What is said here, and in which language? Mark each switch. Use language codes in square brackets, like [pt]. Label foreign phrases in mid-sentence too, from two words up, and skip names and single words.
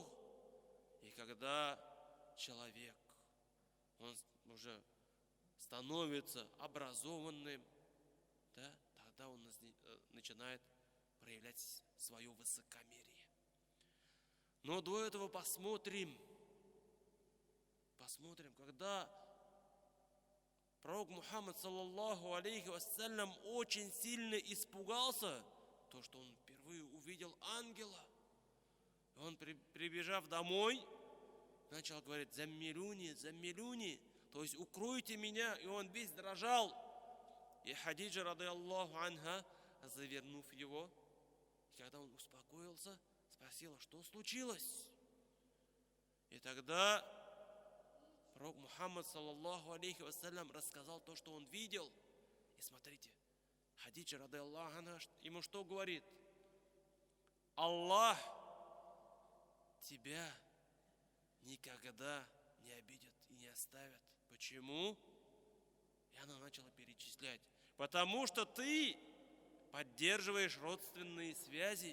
[ru] И когда человек, он уже становится образованным, да, тогда он начинает проявлять свое высокомерие. Но до этого посмотрим, когда пророк Мухаммад, [ar] صلى الله عليه وسلم, [ru] очень сильно испугался, то, что он впервые увидел ангела. И он, прибежав домой, начал говорить: [ar] «زملوني، زملوني», [ru] то есть «укройте меня», и он весь дрожал. И Хадиджа, [ar] رضي الله عنها, [ru] завернув его, когда он успокоился, спросила: что случилось? И тогда пророк Мухаммад, [ar] صلى الله عليه وسلم, [ru] рассказал то, что он видел. И смотрите, Хадиджа, [ar] رضي الله عنها, [ru] ему что говорит? Аллах тебя никогда не обидит и не оставит. Почему? И она начала перечислять. Потому что ты поддерживаешь родственные связи.